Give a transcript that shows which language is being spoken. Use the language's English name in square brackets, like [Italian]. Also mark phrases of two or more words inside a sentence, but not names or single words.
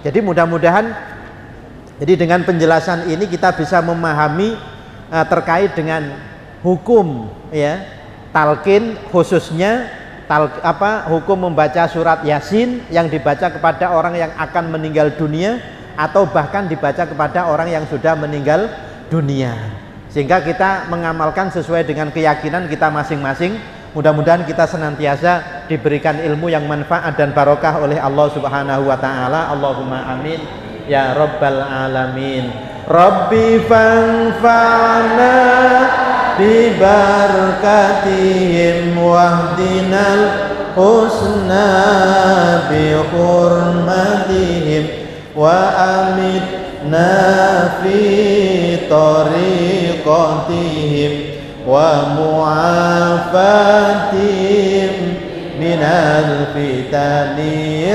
[Indonesian] Jadi mudah-mudahan dengan penjelasan ini kita bisa memahami terkait dengan hukum talqin, khususnya hukum membaca surat Yasin yang dibaca kepada orang yang akan meninggal dunia atau bahkan dibaca kepada orang yang sudah meninggal dunia, sehingga kita mengamalkan sesuai dengan keyakinan kita masing-masing. Mudah-mudahan kita senantiasa diberikan ilmu yang manfaat dan barokah oleh Allah [Arabic] سبحانه وتعالى. اللهم آمين يا رب العالمين. رب فانفعنا ببركاتهم واهدنا الحسنى بحرمتهم وأمتنا في طريقتهم ومعافاتهم من الفتن.